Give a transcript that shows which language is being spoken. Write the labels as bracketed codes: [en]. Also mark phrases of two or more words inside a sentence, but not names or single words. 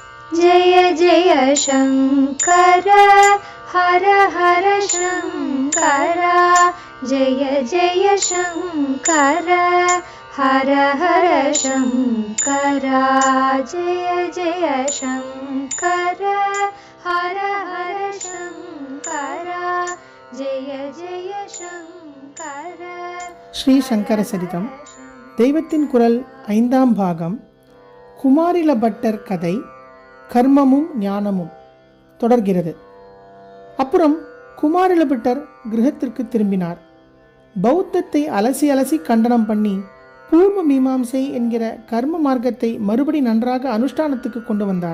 [sa] जय जय शङ्कर हर हर शङ्कर जय जय शङ्कर हर हर शङ्कर जय जय शङ्कर हर हर शङ्कर जय जय शङ्कर. [ta] ஸ்ரீ சங்கர சரிதம் தெய்வத்தின் குரல் 5ஆம் பாகம். குமாரில பட்டர் கதை கர்மமும் ஞானமும் தொடர்கிறது. அப்புறம் குமாரில பட்டர் கிரகத்திற்கு திரும்பினார். பௌத்தத்தை அலசி அலசி கண்டனம் பண்ணி பூர்வ மீமாம்சை என்கிற கர்ம மார்க்கத்தை மறுபடி நன்றாக அனுஷ்டானத்துக்கு கொண்டு வந்தார்.